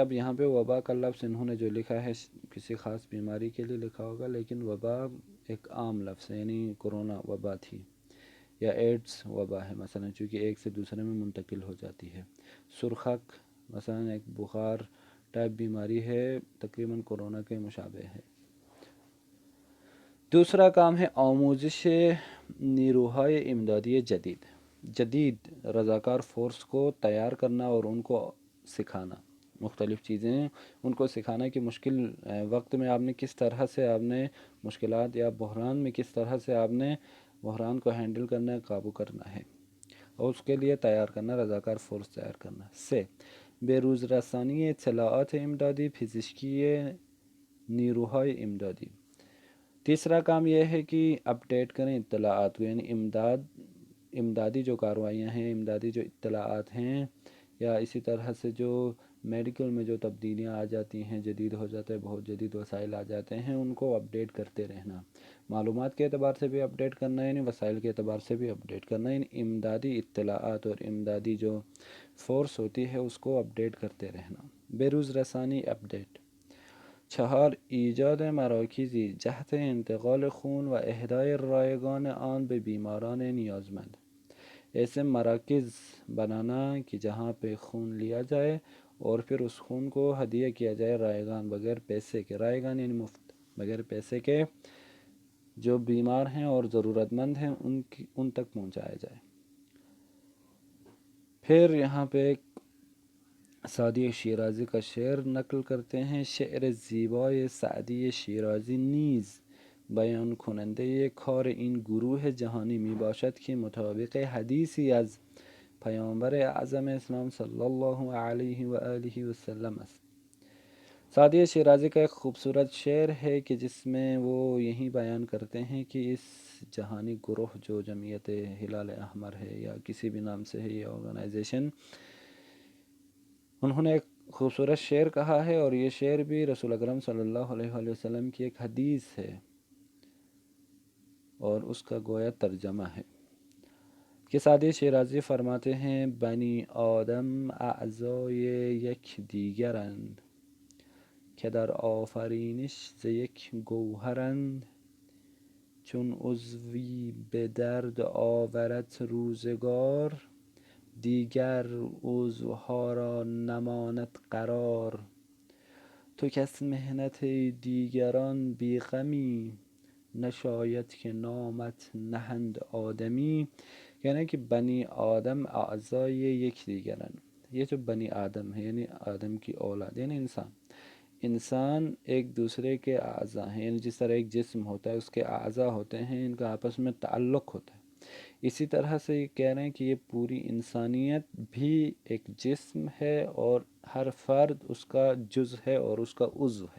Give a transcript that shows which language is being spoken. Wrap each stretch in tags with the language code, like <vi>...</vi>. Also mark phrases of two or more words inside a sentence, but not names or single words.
<ur>اب یہاں پہ وبا کا لفظ انہوں نے جو لکھا ہے کسی خاص بیماری کے لیے لکھا ہوگا، لیکن وبا ایک عام لفظ ہے، یعنی کورونا وبا تھی، یا ایڈز وبا ہے مثلا، چونکہ ایک سے دوسرے میں منتقل ہو جاتی ہے. سرخک مثلا ایک بخار ٹائپ بیماری ہے، تقریباً کورونا کے مشابہ ہے. دوسرا کام ہے</ur> <fa>آموزش نیروهای امدادی جدید</fa> <ur>رضاکار فورس کو تیار کرنا اور ان کو سکھانا، مختلف چیزیں ان کو سکھانا کہ مشکل وقت میں آپ نے کس طرح سے آپ نے مشکلات یا بحران میں کس طرح سے آپ نے بحران کو ہینڈل کرنا ہے، قابو کرنا ہے، اور اس کے لیے تیار کرنا، رضاکار فورس تیار کرنا.</ur> <fa>سے بے روز رسانی اطلاعات امدادی پزشکی نیروهای امدادی.</fa> <ur>تیسرا کام یہ ہے کہ اپڈیٹ کریں اطلاعات کو، یعنی امدادی جو کارروائیاں ہیں، امدادی جو اطلاعات ہیں، یا اسی طرح سے جو میڈیکل میں جو تبدیلیاں آ جاتی ہیں، جدید ہو جاتا ہے، بہت جدید وسائل آ جاتے ہیں، ان کو اپڈیٹ کرتے رہنا. معلومات کے اعتبار سے بھی اپڈیٹ کرنا ہے، یعنی وسائل کے اعتبار سے بھی اپڈیٹ کرنا ہے، یعنی امدادی اطلاعات اور امدادی جو فورس ہوتی ہے اس کو اپڈیٹ کرتے رہنا.</ur> <fa>بیروز رسانی اپڈیٹ. چهار، ایجاد مراکزی جهت انتقال خون و اهدای رایگان آن به بیماران نیازمند.</fa> <ur>ایسے مراکز بنانا کہ جہاں پہ خون لیا جائے اور پھر اس خون کو ہدیہ کیا جائے رائگان، بغیر پیسے کے، رائگان یعنی مفت، بغیر پیسے کے، جو بیمار ہیں اور ضرورت مند ہیں ان تک پہنچایا جائے. پھر یہاں پہ ایک سعدی شیرازی کا شعر نقل کرتے ہیں.</ur> <fa>شعر زیبای سعدی شیرازی نیز بیان کننده کار این گروه جهانی می باشد که مطابق حدیثی از پیامبر اعظم اسلام</fa> <ar>صلی اللہ علیہ وآلہ وسلم</ar> <fa>است.</fa> <ur>سعدی شیرازی کا ایک خوبصورت شعر ہے کہ جس میں وہ یہی بیان کرتے ہیں کہ اس جہانی گروہ جو جمعیت ہلال احمر ہے یا کسی بھی نام سے ہے یہ آرگنائزیشن، انہوں نے ایک خوبصورت شعر کہا ہے، اور یہ شعر بھی رسول اکرم</ur> <ar>صلی اللہ علیہ وآلہ وسلم</ar> <ur>کی ایک حدیث ہے اور اس کا گویا ترجمہ ہے. کہ سعدی شیرازی فرماتے ہیں</ur> <fa>بنی آدم اعضای یک دیگرند که در آفرینش ز یک گوهرند چون عضوی به درد آورد روزگار دیگر عضوها را نماند قرار تو کس محنت دیگران بی غمی نشاید که نامت نهند آدمی.</fa> <ur>یعنی کہ</ur> <fa>بنی آدم اعضای یک دیگرن،</fa> <ur>یہ جو بنی آدم ہے یعنی آدم کی اولاد یعنی انسان ایک دوسرے کے اعضاء ہیں، یعنی جس طرح ایک جسم ہوتا ہے اس کے اعضاء ہوتے ہیں، ان کا آپس میں تعلق ہوتا ہے، اسی طرح سے یہ کہہ رہے ہیں کہ یہ پوری انسانیت بھی ایک جسم ہے اور ہر فرد اس کا جز ہے اور اس کا عضو ہے.</ur>